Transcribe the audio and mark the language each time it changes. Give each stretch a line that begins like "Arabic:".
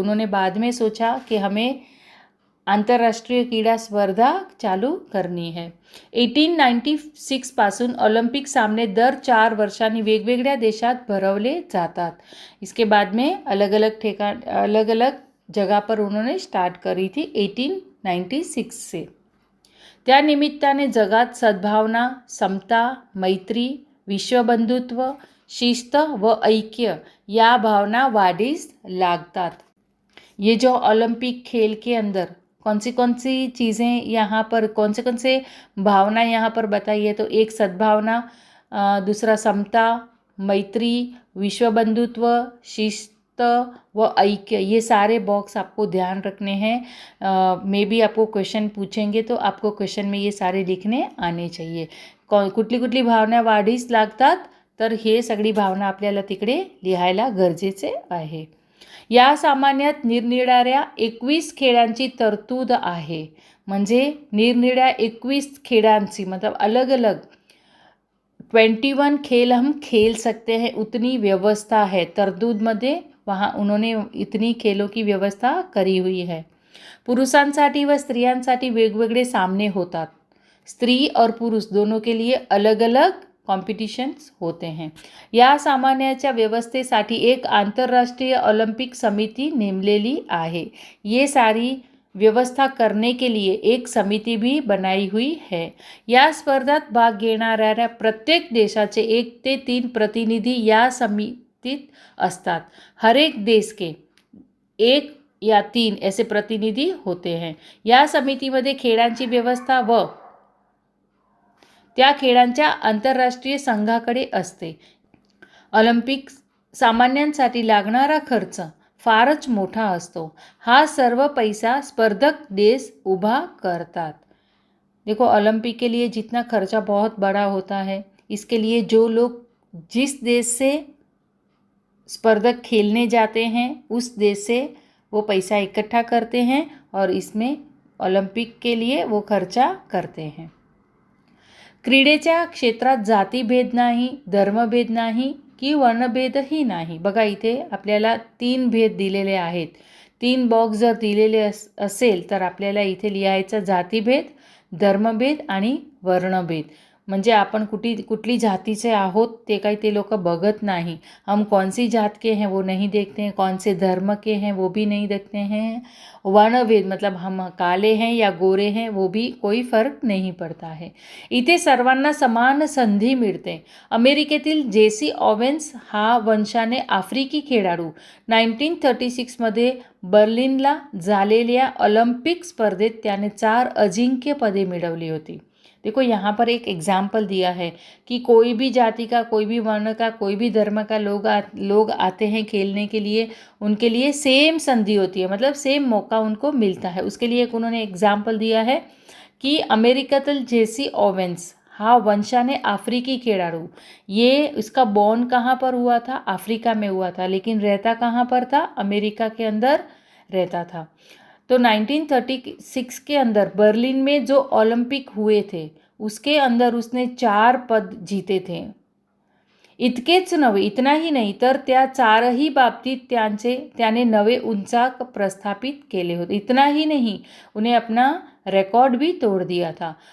Hindi: उन्होंने बाद में सोचा कि हमें आंतरराष्ट्रीय क्रीडा स्पर्धा चालू करनी है.
Marathi: 1896 पासून ऑलिम्पिक सामने दर 4 वर्षांनी वेगवेगळ्या देशात भरवले जातात.
Hindi: इसके बाद में अलग अलग जगह पर उन्होंने स्टार्ट करी थी 1896 से.
Marathi: त्या निमित्ताने जगात सद्भावना, समता, मैत्री, विश्वबंधुत्व, शिस्त व ऐक्य या भावना वाढीस लागतात.
Hindi: ये जो ओलंपिक खेल के अंदर कौन सी चीज़ें यहाँ पर कौन से भावना यहाँ पर बताइए, तो एक सद्भावना, दूसरा समता, मैत्री, विश्वबंधुत्व, शिस्त व ऐक्य, ये सारे बॉक्स आपको ध्यान रखने हैं. मे बी आपको क्वेश्चन पूछेंगे तो आपको क्वेश्चन में ये सारे लिखने आने चाहिए.
Marathi: कुठली भावना वाढीस लागतात, तर हे सगळी भावना आपल्याला तिकडे लिहायला गरजेचे आहे. या सामन्यात निरनिराळ्या 21 खेळांची तरतूद आहे. म्हणजे निरनिराळ्या 21 खेळांची,
Hindi: मतलब अलग अलग 21 खेल हम खेल सकते हैं, उतनी व्यवस्था है तरतूद में. वहाँ उन्होंने इतनी खेलों की व्यवस्था करी हुई है.
Marathi: पुरुषांसाठी व स्त्रियांसाठी वेगवेगळे सामने होतात.
Hindi: स्त्री और पुरुष दोनों के लिए अलग अलग कॉम्पिटिशन्स होते हैं.
Marathi: या सामन्याच्या व्यवस्थेसाठी एक आंतरराष्ट्रीय ऑलिम्पिक समिति नेमलेली आहे.
Hindi: ये सारी व्यवस्था करने के लिए एक समिति भी बनाई हुई है.
Marathi: या स्पर्धात भाग घेणाऱ्या प्रत्येक देशाचे 1 ते 3 प्रतिनिधी या समितीत असतात.
Hindi: हर एक देश के 1 या 3 ऐसे प्रतिनिधी होते हैं.
Marathi: या समितीमध्ये खेळांची व्यवस्था व त्या खेळांच्या आंतरराष्ट्रीय संघाकडे असते. ऑलिम्पिक सामन्यांसाठी लागणारा खर्च फारच मोठा असतो. हा सर्व पैसा स्पर्धक देश उभा करतात.
Hindi: देखो ओलंपिक के लिए जितना खर्चा बहुत बड़ा होता है, इसके लिए जो लोग जिस देश से स्पर्धक खेलने जाते हैं उस देश से वो पैसा इकट्ठा करते हैं और इसमें ऑलिम्पिक के लिए वो खर्चा करते हैं.
Marathi: क्रीडेच्या क्षेत्रात जातीभेद नाही, धर्मभेद नाही की वर्णभेदही नाही. बघा इथे आपल्याला 3 भेद दिलेले आहेत. 3 बॉक्स जर दिलेले असेल तर आपल्याला इथे लिहायचं जातीभेद, धर्मभेद आणि वर्णभेद. म्हणजे आपण कुठली जातीचे आहोत ते काही ते लोक बघत नाही.
Hindi: हम कौन सी जात के हैं वो नहीं देखते हैं, कौन से धर्म के हैं वो भी नहीं देखते हैं. वर्णभेद मतलब हम काले हैं या गोरे हैं वो भी कोई फर्क नहीं पड़ता है.
Marathi: इथे सर्वांना समान संधी मिळते. अमेरिकेतील जेसी ओवेन्स हा वंशाने आफ्रिकी खेळाडू 1936मध्ये बर्लिनला झालेल्या ऑलिम्पिक स्पर्धेत त्याने 4 अजिंक्यपदे मिळवली होती.
Hindi: देखो यहाँ पर एक एग्जाम्पल दिया है कि कोई भी जाति का, कोई भी वर्ण का, कोई भी धर्म का लोग आते हैं खेलने के लिए, उनके लिए सेम संधि होती है, मतलब सेम मौका उनको मिलता है. उसके लिए एक उन्होंने एग्जाम्पल दिया है कि
Marathi: अमेरिकातील जेसी ओवेन्स हा वंशाने अफ्रीकी खिलाड़ू,
Hindi: ये इसका बॉर्न कहाँ पर हुआ था? अफ्रीका में हुआ था, लेकिन रहता कहाँ पर था? अमेरिका के अंदर रहता था. तो 1936 के अंदर बर्लिन में जो ओलंपिक हुए थे उसके अंदर उसने 4 पद जीते थे.
Marathi: इतकेच नव्हे,
Hindi: इतना ही
Marathi: नाही तर त्या 4ही बाबतीत त्याने नवे उंचाक प्रस्थापित केले होते.
Hindi: इतना ही नहीं, उन्हें अपना रिकॉर्ड भी तोड़ दिया था.